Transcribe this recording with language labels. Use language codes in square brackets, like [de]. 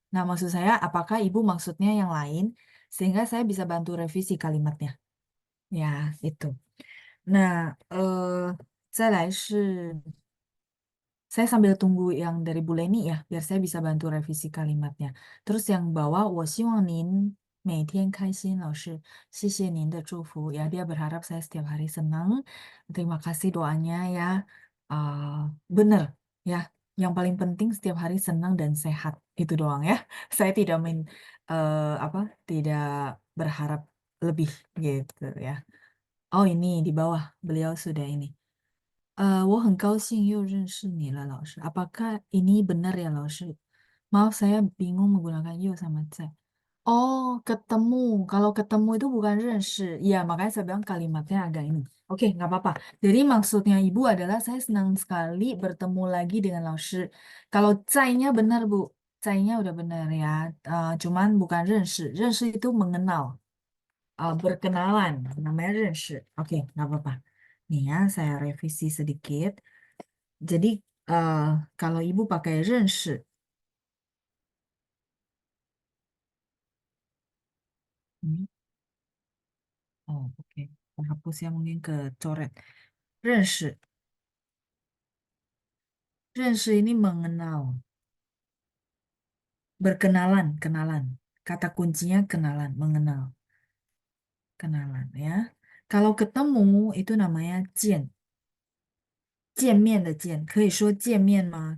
[id] Nah, maksud saya apakah Ibu maksudnya yang lain sehingga saya bisa bantu revisi kalimatnya. Ya, itu. Nah, [zh] 再来是 [id] saya sambil tunggu yang dari Bu Leni ya, biar saya bisa bantu revisi kalimatnya. Terus yang bawah, [zh] 我希望您每天开心，老师，谢谢您的祝福. [id] Ya, dia berharap saya setiap hari senang. Terima kasih doanya ya. Bener ya, yang paling penting setiap hari senang dan sehat. Itu doang ya. Saya tidak apa, tidak berharap lebih gitu ya. Oh ini di bawah, beliau sudah ini. [zh] 我很高兴又认识你了，老师. [id] Apakah ini benar ya, 老师? Maaf, saya bingung menggunakan you sama在.Oh, ketemu. Kalau ketemu itu bukan 认识.Ya, makanya saya bilang kalimatnya agak ini. Oke, nggak apa-apa. Jadi maksudnya ibu adalah saya senang sekali bertemu lagi dengan 老师. Kalau 在nya benar, Bu. 在nya udah benar ya. Cuman bukan 认识. 认识 itu mengenal. Berkenalan, namanya 认识. Oke, nggak apa-apa. Nih ya, saya revisi sedikit. Jadi, eh, kalau ibu pakai 认识, ini, oh oke, hapus ya mungkin ke coret. 认识, 认识 ini mengenal, berkenalan, kenalan. Kata kuncinya kenalan, mengenal, kenalan ya. Kalau ketemu itu namanya [zh] 见, 见面的见, 可以说见面吗？